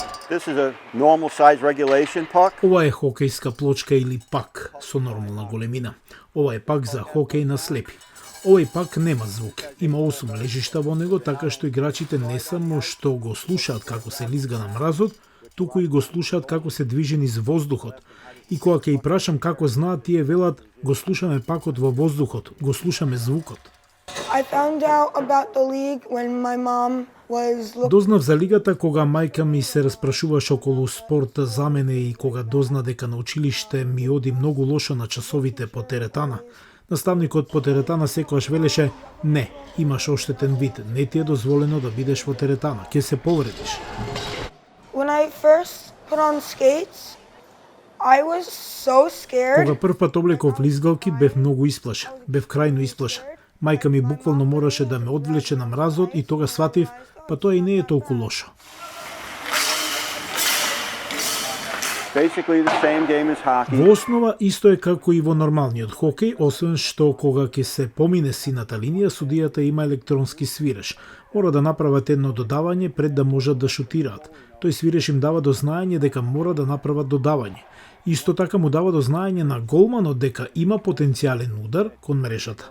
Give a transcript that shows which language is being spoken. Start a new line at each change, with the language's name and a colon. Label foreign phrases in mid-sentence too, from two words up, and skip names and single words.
English: This is a normal size regulation puck.
Macedonian: Ова е хокејска плочка или пак со нормална големина. Ова е пак за хокеј на слепи. Овој пак нема звук. Има 8 лежишта во него, така што играчите не само што го слушаат како се лизга на мразот, туку и го слушаат како се движи низ воздухот. И кога ќе и прашам како знаат, тие велат, го слушаме пакот во воздухот, го слушаме звукот.
English: I found out about the league when my mom was looking.
Macedonian: Дознав за лигата кога мајка ми се распрашуваше околу спорт за мене и кога дозна дека на училиште ми оди многу лошо на часовите по теретана. Наставникот по теретана секогаш велеше: "Не, имаш оштетен вид, не ти е дозволено да бидеш во теретана, ќе се повредиш."
English: When I first put on skates, I was so scared.
Macedonian: Кога првпат облеков лизгалки, бев многу исплашен, бев крајно исплашен. Мајка ми буквално мораше да ме одвлече на мразот и тога сватив, па тоа и не е толку лошо.
English: Basically the same game as hockey.
Macedonian: Во основа исто е како и во нормалниот хокеј, освен што кога ќе се помине сината линија, судијата има електронски свиреш. Мора да направат едно додавање пред да можат да шутираат. Тој свиреш им дава до знаење дека мора да направат додавање. Исто така му дава до знаење на голманот дека има потенцијален удар кон мрежата.